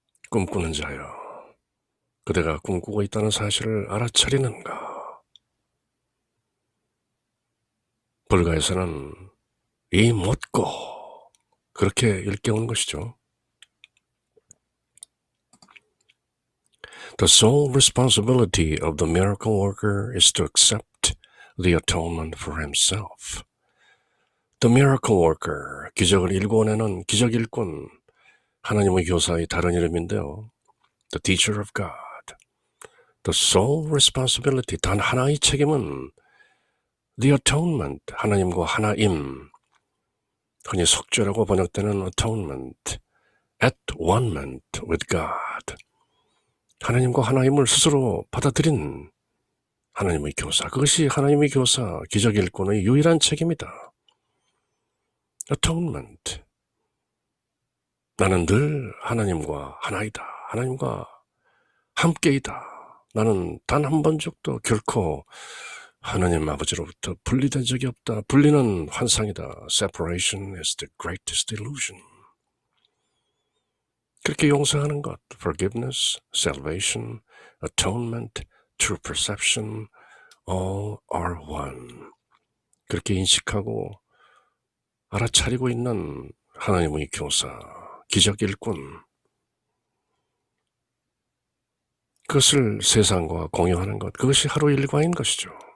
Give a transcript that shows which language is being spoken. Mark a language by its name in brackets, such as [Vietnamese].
[Korean] 꿈꾸는 자여, 그대가 꿈꾸고 있다는 사실을 알아차리는가? 불가에서는 이 못고 그렇게 일깨우는 것이죠. [English] The sole responsibility of the miracle worker is to accept the atonement for himself. The miracle worker, [Korean] 기적을 일궈내는 기적 일꾼, 하나님의 교사의 다른 이름인데요. [English] The teacher of God. The sole responsibility, [Korean] 단 하나의 책임은 [English] the atonement, [Korean] 하나님과 하나임, 흔히 속죄라고 번역되는 atonement, [English] at one-ment with God, [Korean] 하나님과 하나님을 스스로 받아들인 하나님의 교사, 그것이 하나님의 교사, 기적 일꾼의 유일한 책임이다. atonement, 나는 늘 하나님과 하나이다. 하나님과 함께이다. 나는 단 한 번씩도 결코 하나님 아버지로부터 분리된 적이 없다. 분리는 환상이다. [English] Separation is the greatest illusion. [Korean] 그렇게 용서하는 것, [English] forgiveness, salvation, atonement, true perception, all are one. [Korean] 그렇게 인식하고 알아차리고 있는 하나님의 교사, 기적 일꾼, 그것을 세상과 공유하는 것, 그것이 하루 일과인 것이죠.